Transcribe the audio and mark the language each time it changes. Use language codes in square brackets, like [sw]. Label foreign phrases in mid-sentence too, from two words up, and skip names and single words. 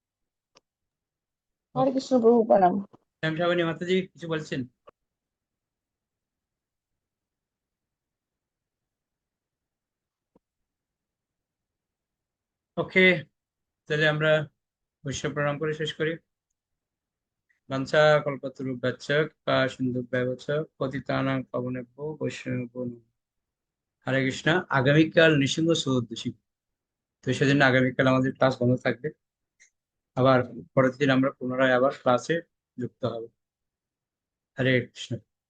[bn] হরে কৃষ্ণ প্রভু প্রণাম। শ্যামসাবনী মাতাজি কিছু বলছেন? ওকে, তাহলে আমরা বৈষ্ণব প্রণাম করে শেষ করি। [sa] বাঞ্ছা কল্পতরুভ্যশ্চ কৃপা সিন্ধুভ্যেব চ পতিতানাং পাবনেভ্যো বৈষ্ণবেভ্যো নমঃ। [bn] হরে কৃষ্ণ। আগামীকাল নৃসিংহ চতুর্দশী, তো সেজন্য আগামীকাল আমাদের ক্লাস বন্ধ থাকবে। আবার পরের দিন আমরা পুনরায় আবার ক্লাসে যুক্ত হব। হরে কৃষ্ণ।